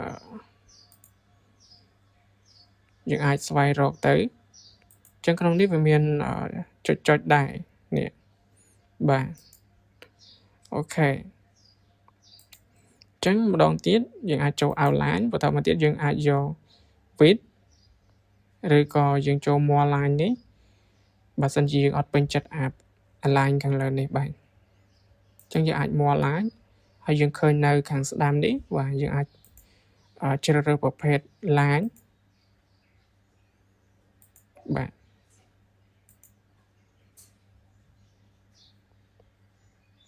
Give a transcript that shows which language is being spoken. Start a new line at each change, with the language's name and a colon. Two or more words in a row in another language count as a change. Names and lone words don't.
Khmer: យើងអាចស្វែងរកទៅអញ្ចឹងក្នុងនេះវាមានចុចដែរនេះបាទអូខេអ ញ្ចឹងម្ដងទៀតយើងអាចចូល outline បន្តមកទៀតយើងអាចយក width ឬក៏យើងចូល
English: more line
Khmer: នេះបើសិនជាយើងអត់ពេញចិត្តalign ខាងលើនេះបាទអញ្ចឹងយើងអាច
English: more line
Khmer: ហើយយើងឃើញនៅខាងស្ដាំនេះបាទយើងអាចជ្រើសរើសប្រភេទ line បាទ